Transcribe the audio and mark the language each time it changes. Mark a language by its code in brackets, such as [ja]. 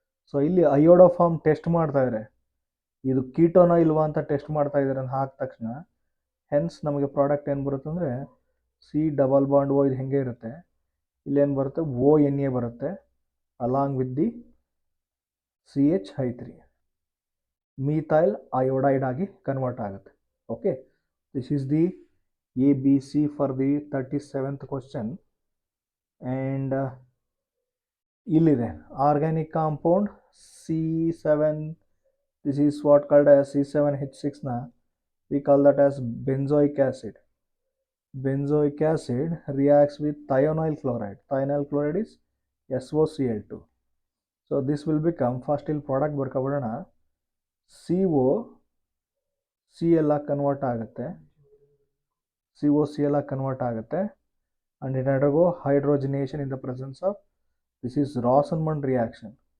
[kn] So ಇಲ್ಲಿ ಅಯೋಡೋ form test ಮಾಡ್ತಾಯಿದ್ದಾರೆ, ಇದು ಕೀಟೋನ ಇಲ್ವಾ ಅಂತ ಟೆಸ್ಟ್ ಮಾಡ್ತಾ ಇದ್ದಾರೆ ಅಂತ ಹಾಕಿದ ತಕ್ಷಣ ಹೆನ್ಸ್ ನಮಗೆ ಪ್ರಾಡಕ್ಟ್ ಏನು ಬರುತ್ತೆ ಅಂದರೆ C ಡಬಲ್ ಬಾಂಡ್ O ಇದು ಹೆಂಗೆ ಇರುತ್ತೆ, ಇಲ್ಲೇನು ಬರುತ್ತೆ ONA ಬರುತ್ತೆ along with the CH3 methyl iodide ಆಗಿ ಕನ್ವರ್ಟ್ ಆಗುತ್ತೆ. [en] Okay, this is the ABC for the 37th question. [kn] And ಇಲ್ಲಿದೆ organic compound [en] C7, this is what called as C7H6 we call that as benzoic acid. Benzoic acid reacts with thionyl chloride. Thionyl chloride is SOCl2. So this will become, first [kn] ಇಲ್ಲಿ product ಬರ್ಕೊಬಿಡೋಣ, COCl convert ಆಗುತ್ತೆ, COCl convert ಆಗುತ್ತೆ. [en] And it undergo hydrogenation in the presence of, this is Rosenmund reaction.